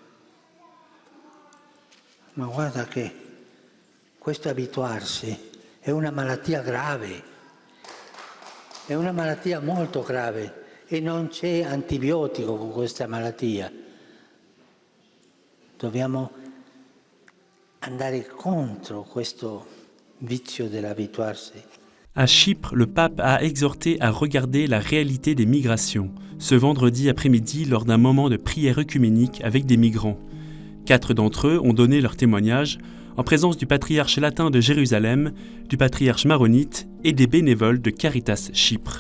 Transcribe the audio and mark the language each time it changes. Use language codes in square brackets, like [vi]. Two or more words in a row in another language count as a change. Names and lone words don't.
[it] Ma guarda che questo abituarsi è una malattia grave, è una malattia molto grave e non c'è antibiotico con questa malattia. Dobbiamo andare contro questo vizio dell'abituarsi. [fr] À Chypre, le pape a exhorté à regarder la réalité des migrations, ce vendredi après-midi lors d'un moment de prière œcuménique avec des migrants. 4 d'entre eux ont donné leur témoignage en présence du patriarche latin de Jérusalem, du patriarche maronite et des bénévoles de Caritas Chypre.